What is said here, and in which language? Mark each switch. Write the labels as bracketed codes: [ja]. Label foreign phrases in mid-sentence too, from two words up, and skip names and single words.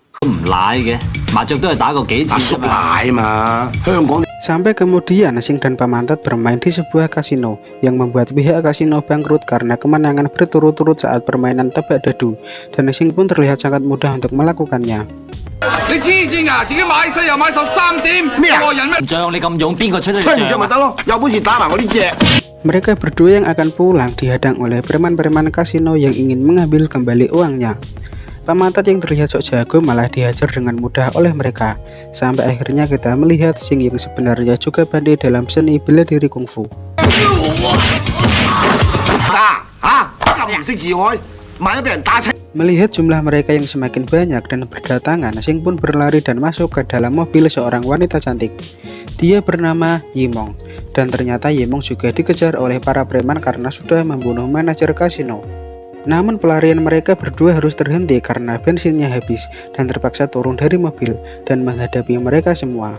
[id] Sampai kemudian Xing dan pamantat bermain di sebuah kasino yang membuat pihak kasino bangkrut karena kemenangan berturut-turut saat permainan tebak dadu, dan Xing pun terlihat sangat mudah untuk melakukannya. [yue] 你黐線㗎！自己買西又買13點，咩啊個人咩？仗你咁勇，邊個出得吹唔着咪得咯，有本事打埋我呢隻。 [id] Mereka berdua yang akan pulang dihadang oleh preman-preman kasino yang ingin mengambil kembali uangnya. Pamantat yang terlihat sok jago malah dihajar dengan mudah oleh mereka. Sampai akhirnya kita melihat Sing yang sebenarnya juga pandai dalam seni bela diri kungfu. [yue] 咁唔識自愛，萬一俾人打親。 [id] Melihat jumlah mereka yang semakin banyak dan berdatangan, Sing pun berlari dan masuk ke dalam mobil seorang wanita cantik. Dia bernama Yimong, dan ternyata Yimong juga dikejar oleh para preman karena sudah membunuh manajer kasino. Namun pelarian mereka berdua harus terhenti karena bensinnya habis dan terpaksa turun dari mobil dan menghadapi mereka semua.